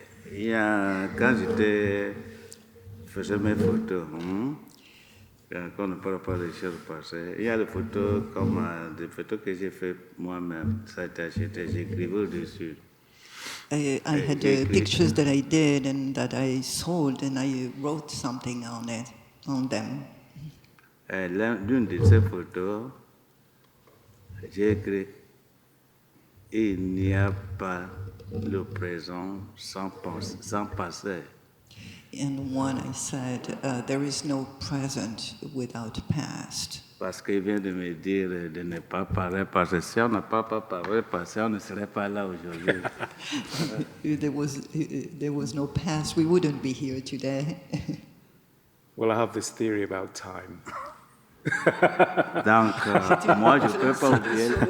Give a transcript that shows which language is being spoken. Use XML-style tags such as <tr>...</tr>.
<fr>Il y a, quand faisais mes photos, quand on ne parle pas des choses passées, il y a des photos comme des photos que j'ai fait moi-même, ça a été acheté, j'écrivais au-dessus.</fr> <en>I had pictures that I did and that I sold, and I wrote something on them.</en> <fr>L'une de ces photos, j'ai écrit « Il n'y a pas le présent sans passé ».</fr> <en>In one, I said, there is no present without past.</en> <fr>Parce qu'il vient de me dire de ne pas parler parce que si on n'a pas parlé parce qu'on ne serait pas là aujourd'hui.</fr> <en>There was no past. We wouldn't be here today. Well, I have this theory about time.</en> <fr>Donc, moi, je ne peux pas oublier.</fr>